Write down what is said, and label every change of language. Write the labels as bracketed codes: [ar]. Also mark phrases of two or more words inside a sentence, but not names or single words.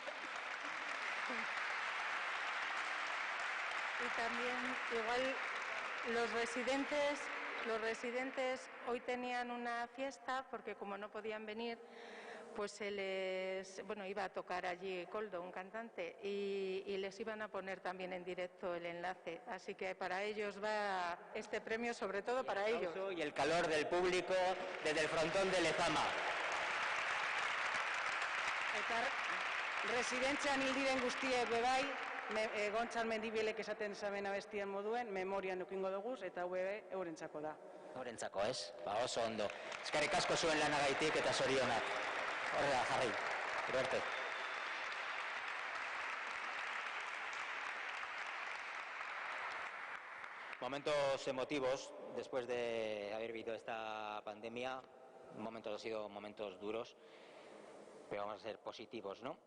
[es] Y también, igual, Los residentes hoy tenían una fiesta porque como no podían venir, pues iba a tocar allí Coldo, un cantante, y les iban a poner también en directo el enlace. Así que para ellos va este premio, sobre todo para ellos. Y el calor del público desde el frontón de Lezama. [eu] Residentzian hil diren guztiek bebai, Gontzal Mendibielek esaten zaben abestian moduen, memorian ukingo duguz, eta hau ere eurentzako da. Eurentzako, ez? Oso ondo. Eskerrik asko zuen lanagaitik eta zorionak. Horrela, jarri. Gero arte. [es] Momentos emotivos después de haber vivido esta pandemia. Han sido momentos duros, pero vamos a ser positivos, ¿no?